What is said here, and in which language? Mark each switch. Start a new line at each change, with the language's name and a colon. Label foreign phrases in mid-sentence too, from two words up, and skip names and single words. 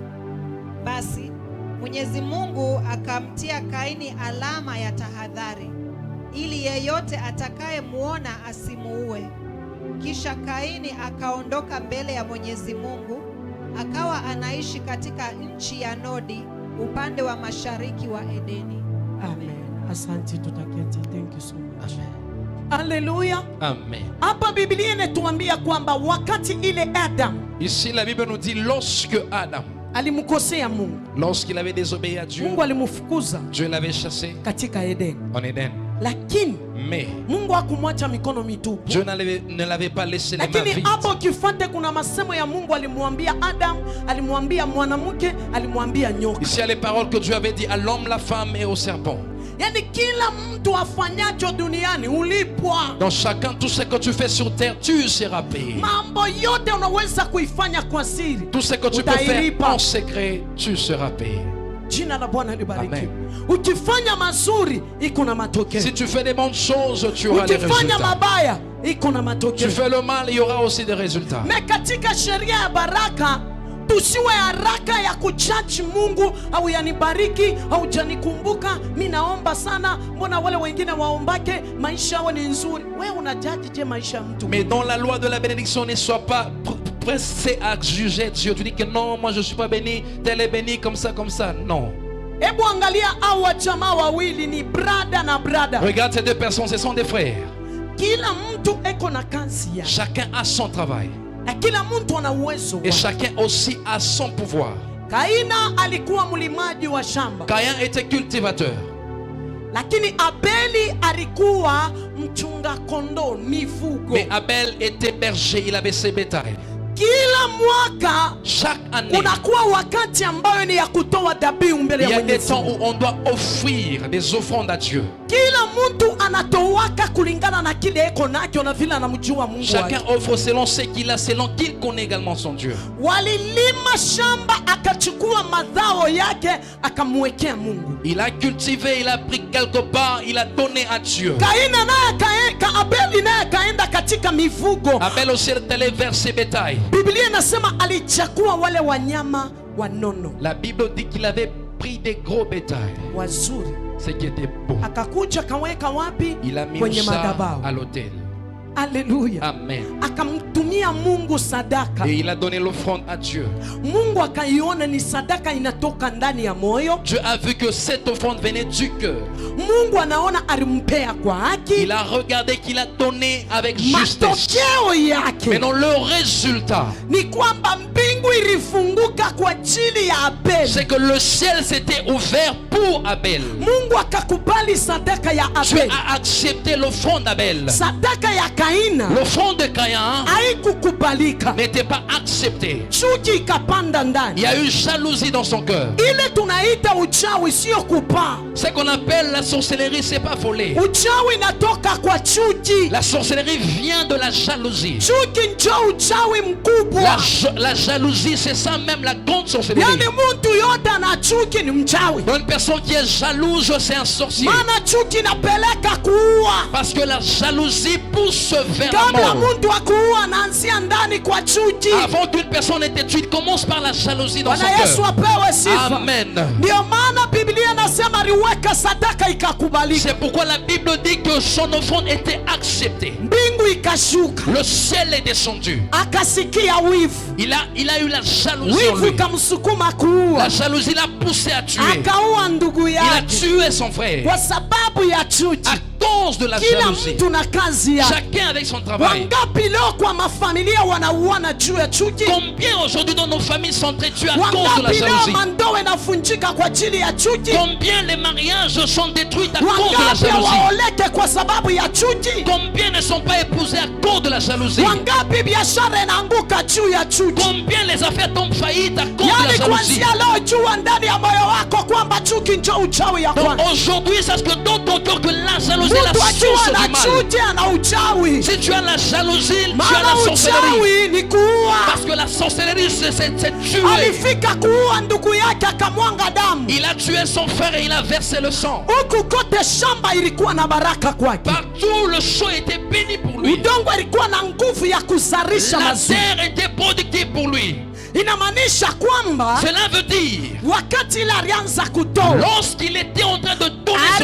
Swahili: Basi Mwenyezi Mungu akamtia Kaini alama ya tahadhari, ili yeyote atakayemuona asimuue. Kisha Kaini akaondoka mbele ya Mwenyezi Mungu, akawa anaishi katika nchi ya Nodi, upande wa mashariki wa Edeni. Amen. Asante, tutaketi.
English: Thank you so much.
Swahili: Haleluya. Amen. Hapa Biblia inatuambia kwamba wakati ile Adam
French: Ici, la Bible nous dit lorsque Adam,
Swahili: alimkosea Mungu,
French: lorsqu'il avait désobéi à Dieu,
Swahili: Mungu alimfukuza
French: Dieu l'avait chassé
Swahili: katika Edeni,
French: en Éden.
Swahili: lakini
French: Mais
Swahili: Mungu hakumwacha mikono mitupu.
French: Dieu ne l'avait pas laissé les mains
Swahili: Lakini
French: vides.
Swahili: hapo kifuate kuna masemo ya Mungu alimwambia Adam, alimwambia mwanamke, alimwambia nyoka.
French: Ici, il y a les paroles que Dieu avait dit à l'homme, la femme et au serpent.
Swahili: Yaani kila mtu afanyacho duniani ulipwa.
French: Dans chacun, tout ce que tu fais sur terre, tu seras payé.
Swahili: Mambo yote unaweza kuifanya kwa siri,
French: Tout ce que tu peux faire
Swahili: utailipa.
French: en secret, tu seras payé.
Swahili: Jina la Bwana libarikiwe. Amen. Ukifanya mazuri iko na matokeo.
French: Si tu fais des bonnes choses, tu auras les
Swahili: Ukifanya
French: résultats.
Swahili: mabaya iko na matokeo.
French: Tu fais le mal, il y aura aussi des résultats.
Swahili: Na katika sheria ya baraka tusiwe haraka ya kujaji Mungu, au yanibariki au janikumbuka, mimi naomba sana, mbona wale wengine waombake maisha yao ni nzuri. Wewe unajaji je maisha ya mtu?
French: Mais dans la loi de la bénédiction, ne sois pas pressé à juger Dieu. Tu dis que non, moi je ne suis pas béni, tel est béni comme ça, non.
Swahili: Hebu angalia hao jamaa wawili ni brada na brada.
French: Regarde ces deux personnes, ce sont des frères.
Swahili: Kila mtu eko na kazi yake.
French: Chacun a son travail.
Swahili: Na kila mtu ana uwezo
French: Et
Swahili: wake.
French: chacun aussi a son pouvoir.
Swahili: Kaina alikuwa mlimaji wa shamba.
French: Caïn était cultivateur.
Swahili: Lakini Abeli alikuwa mchunga kondoo, mifugo.
French: Mais Abel était berger, il avait ses bétails.
Swahili: Kila mwaka
French: Chaque année,
Swahili: kunakuwa wakati ambayo ni ya kutoa dhabihu mbele
French: il y
Swahili: ya
French: a des
Swahili: Mwenyezi
French: temps
Swahili: Mungu.
French: où on doit offrir des offrandes à Dieu.
Swahili: Kila mtu anatowaka kulingana na kile eko nacho na vile anamjua Mungu
French: Chacun
Swahili: wake.
French: offre selon ce qu'il a, selon qu'il connaît également son Dieu.
Swahili: Walilima shamba, akachukua mazao yake akamwekea Mungu.
French: Il a cultivé, il a pris quelque part, il a donné à Dieu.
Swahili: Kaina naye Abeli naye kaenda katika mifugo.
French: Abel aussi est allé vers ses bétails.
Swahili: Biblia inasema alichagua wale wanyama wanono
French: La Bible dit qu'il avait pris des gros bétails,
Swahili: wazuri,
French: ce qui était beau.
Swahili: akakuja kaweka wapi?
French: Il a mis
Swahili: Kwenye
French: ça
Swahili: madhabahu.
French: à l'autel.
Swahili: Haleluya. Amen. Akamtumia Mungu sadaka.
French: Et il a donné l'offrande à Dieu.
Swahili: Mungu akaiona ni sadaka inatoka ndani ya moyo.
French: Dieu a vu que cette offrande venait du cœur.
Swahili: Mungu anaona alimpea kwa haki.
French: Il a regardé qu'il a donné avec justesse.
Swahili: Matokeo yake
French: Maintenant, le résultat,
Swahili: ni kwamba mbingu ilifunguka kwa ajili ya Abeli.
French: c'est que le ciel s'était ouvert pour Abel.
Swahili: Mungu akakubali sadaka ya
French: Dieu
Swahili: Abeli.
French: a accepté l'offrande d'Abel.
Swahili: Sadaka ya Kaina
French: L'offrande de Caïn
Swahili: haikukubalika.
French: n'était pas acceptée.
Swahili: Chuki ikapanda
French: Il
Swahili: ndani.
French: y a eu jalousie dans son cœur.
Swahili: Ile tunaita uchawi, sio kupaa.
French: Ce qu'on appelle la sorcellerie, c'est pas voler.
Swahili: Uchawi inatoka kwa chuki.
French: La sorcellerie vient de la jalousie.
Swahili: Chuki njo uchawi mkubwa.
French: La jalousie, c'est ça même la grande sorcellerie.
Swahili: Yani mtu yote ana chuki ni mchawi.
French: Une personne qui est jalouse, c'est un sorcier.
Swahili: Maana chuki inapeleka kuua.
French: Parce que la jalousie pousse vers la
Swahili: Kabla
French: mort.
Swahili: mtu akuua anaanzia ndani kwa chuki.
French: Avant qu'une personne ait été tuée, il commence par la jalousie dans son
Swahili: Bwana Yesu
French: cœur.
Swahili: apewe sifa. Amen. Ndio maana Biblia inasema aliweka sadaka ikakubalika.
French: C'est pourquoi la Bible dit que son offrande était acceptée.
Swahili: Mbingu ikashuka.
French: Le ciel est descendu.
Swahili: Akasikia wivu.
French: Il a eu la jalousie en
Swahili: Wivu
French: lui.
Swahili: ikamsukuma kuua.
French: La jalousie l'a poussé à tuer.
Swahili: Akaua ndugu
French: Il a
Swahili: yake
French: tué son frère.
Swahili: kwa sababu ya chuki.
French: À cause de la
Swahili: Kila
French: jalousie.
Swahili: mtu na kazi yake.
French: Chacun avec son travail.
Swahili: Wangapi leo kwa mafamilia wanauana juu ya chuki?
French: Combien aujourd'hui dans nos familles sont tués à cause de la
Swahili: Wangapi leo
French: jalousie?
Swahili: mandoa inafunjika kwa ajili ya chuki?
French: Combien les mariages sont détruits à cause de la
Swahili: Wangapi
French: jalousie?
Swahili: waoleke kwa sababu ya chuki?
French: Combien ne sont pas épousés à cause de la jalousie?
Swahili: Wangapi biashara inaanguka juu ya chuki?
French: Combien les affaires tombent faillites à cause de la
Swahili: Yani
French: jalousie?
Swahili: kuanzia leo jua ndani ya moyo wako kwamba chuki njo uchawi ya
French: Donc
Swahili: kwanza.
French: aujourd'hui, sache que dans ton cœur que la jalousie est la
Swahili: Mtu akiwa
French: source
Swahili: na
French: du mal.
Swahili: chuki ana uchawi.
French: Si tu as la jalousie, tu as
Swahili: Maana
French: la sorcellerie.
Swahili: uchawi ni kuua.
French: Parce que la sorcellerie, c'est tuer.
Swahili: Alifika kuua ndugu yake akamwanga damu.
French: Il a tué son frère et il a versé le sang.
Swahili: Huku kote shamba ilikuwa na baraka kwake.
French: Partout, le champ était béni pour lui.
Swahili: Udongo ilikuwa na nguvu ya kuzalisha
French: La
Swahili: mazuri.
French: terre était productive pour lui.
Swahili: Inamaanisha kwamba
French: Cela veut dire,
Swahili: wakati ile alianza kutoa
French: lorsqu'il était en train de donner son